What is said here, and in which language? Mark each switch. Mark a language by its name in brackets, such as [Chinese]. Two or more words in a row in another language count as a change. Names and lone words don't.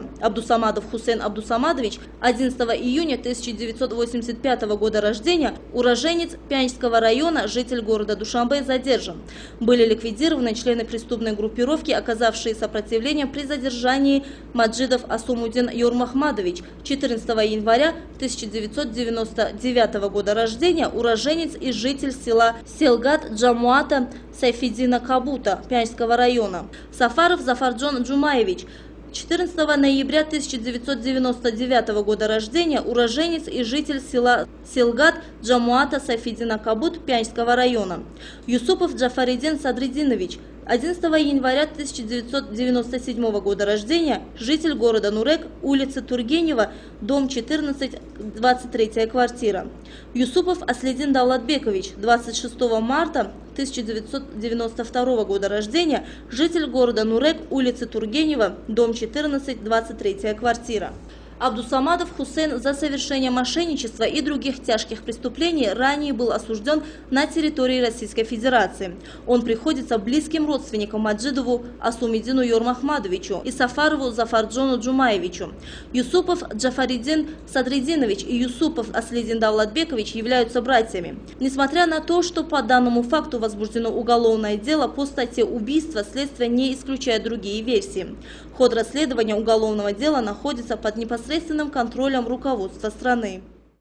[Russian] Абдусамадов Хусейн Абдусамадович 11 июня 1985 года рождения, уроженец Пянчского района, житель города Душанбе, задержан. Были ликвидированы члены преступной группировки, оказавшие сопротивление при задержании Маджидов Асумудин Юрмахмадович, 14 января 1999 года рождения, уроженец и житель села Селгат Джамуата Сайфидина Кабута Пянчского района. Сафаров Зафарджон Джумаевич, 14 ноября 1999 года рождения, уроженец и житель села Селгат Джамуата Сайфиддина Кабут Пянского района. Юсупов Джафариддин Садриддинович, 11 января 1997 года рождения, житель города Нурек, улица Тургенева, дом 14, 23 квартира. Юсупов Аслидин Давлатбекович, 26 марта 1992 года рождения, житель города Нурек, улицы Тургенева, дом 14, 23 квартира. Абдусамадов Хусейн за совершение мошенничества и других тяжких преступлений ранее был осужден на территории Российской Федерации. Он приходится близким родственникам Маджидову Асумиддину Йормахмадовичу и Сафарову Зафарджону Джумаевичу. Юсупов Джафариддин Садриддинович и Юсупов Аслидин Давлатбекович являются братьями. Несмотря на то, что по данному факту возбуждено уголовное дело по статье убийства, следствие не исключает другие версии. Ход расследования уголовного дела находится под непосредственным контролем руководства страны.